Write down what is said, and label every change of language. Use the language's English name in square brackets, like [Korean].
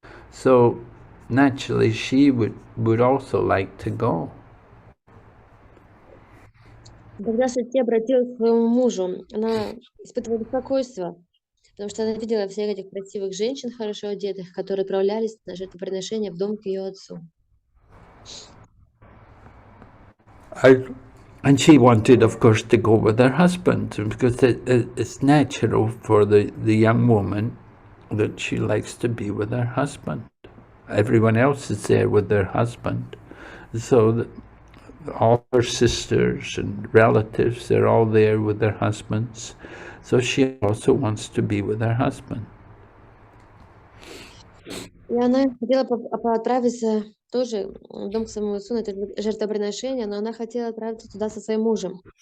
[English] So naturally she would also like to go. [Russian] Когда Сати обратилась к своему мужу, она испытывала беспокойство, потому что она видела всех этих красивых женщин, хорошо одетых, которые отправлялись на жертвоприношение в дом к ее отцу. [English] And she wanted, of course, to go with her husband, because it's natural for the young woman that she likes to be with her husband. Everyone else is there with their husband. So all her sisters and relatives, they're all there with their husbands. So she also wants to be with her husband. [Russian] И она хотела отправиться тоже в дом к своему отцу на это жертвоприношение, но она хотела отправиться туда со своим мужем.